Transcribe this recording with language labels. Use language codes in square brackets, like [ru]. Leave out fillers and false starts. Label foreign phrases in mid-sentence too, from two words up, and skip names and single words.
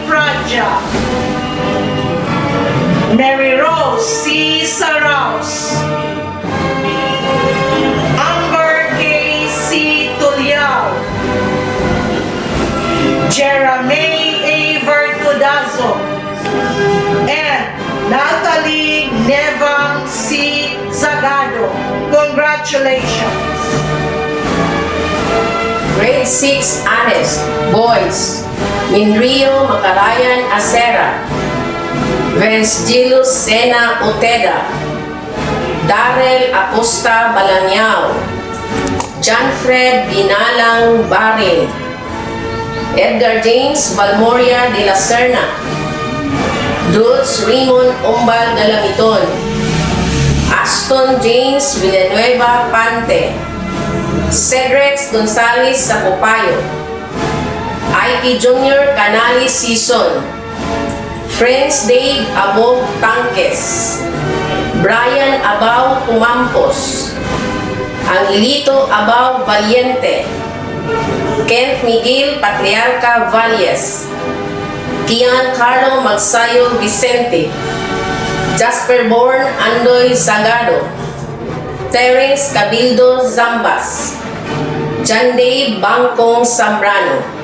[en] Praja, Mary Rose C. Saraus, Amber K. C. Tuliao, Jeremy A. Vertudazo, and Natalie Nevang C. Zagado. Congratulations! Grade 6 Honest Boys, Minrio Macarayan Acera, Vencilus Sena Oteda, Darrell Acosta Balanyao, Janfred Binalang Barin, Edgar James Balmoria de la Serna, Dulce Raymond Umbal Galamiton, Aston James Villanueva Pante, Cedric Gonzales Sacopayo, Ike Jr. Canales Season, Prince Dave Abo Tanques, Brian Abao Tumampos, Angelito Abao Valiente, Kent Miguel Patriarca Valles, Kian Carlo Magsayo Vicente, Jasper Born Andoy Sagado, Terence Cabildo Zambas, Janday Bangkong Zambrano.